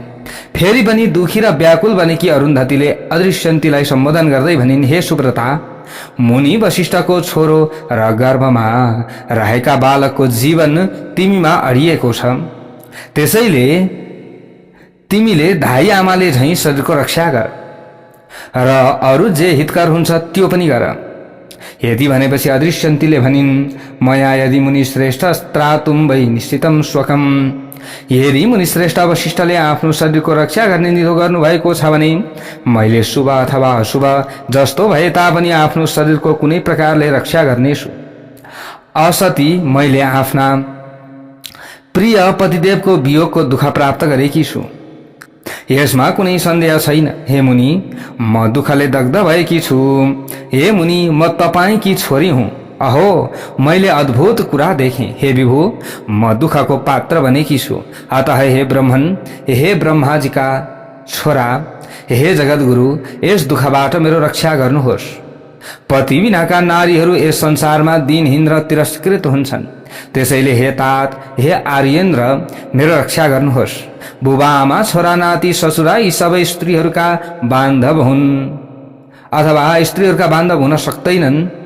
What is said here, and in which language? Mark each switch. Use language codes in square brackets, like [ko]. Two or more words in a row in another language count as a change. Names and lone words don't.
[ne] फेरि पनि दुखी र व्याकुल बनेकी अरुन्धतीले अदृश्यन्तीलाई सम्बोधन गर्दै भनिन्, हे सुव्रता, मुनि वशिष्ठको छोरो र गर्भमा रहेका बालकको जीवन तिमीमा अडिएको छ। त्यसैले तिमीले धाई आमाले झैं शरीरको रक्षा गर र अरू जे हितकर हुन्छ त्यो पनि गर। यदि भनेपछि अदृश्यन्तीले भनिन्, [sa] मया यदि मुनि श्रेष्ठ त्रातुं वै निश्चितं स्वकम्। [ne] यदि मुनिश्रेष्ठ वशिष्ठले आफ्नो शरीरको रक्षा गर्ने निधो गर्नुभएको छ भने मैले शुभ अथवा अशुभ जस्तो भए तापनि आफ्नो शरीरको कुनै प्रकारले रक्षा गर्नेछु। असती मैले आफ्ना प्रिय पतिदेवको वियोगको दुःख प्राप्त गरेकी छु, यसमा कुनै सन्देह छैन। हे मुनि, म दुःखले दग्ध भएकी छु। हे मुनि, म तपाईकी छोरी हुँ। अहो, मैले अद्भुत कुरा देखेँ। हे विभु, म दुःखको पात्र बनेकी छु। अतः हे ब्रह्मन, हे ब्रह्माजीका छोरा, हे जगद्गुरु, यस दुःखबाट मेरो रक्षा गर्नुहोस्। पति बिनाका नारीहरू यस संसारमा दिनहीन र तिरस्कृत हुन्छन्। त्यसैले हे तात, हे आर्येन्द्र, मेरो रक्षा गर्नुहोस्। बुबा आमा छोरा नाति ससुरा यी सबै स्त्रीहरूका बान्धव हुन् अथवा स्त्रीहरूका बान्धव हुन सक्दैनन्।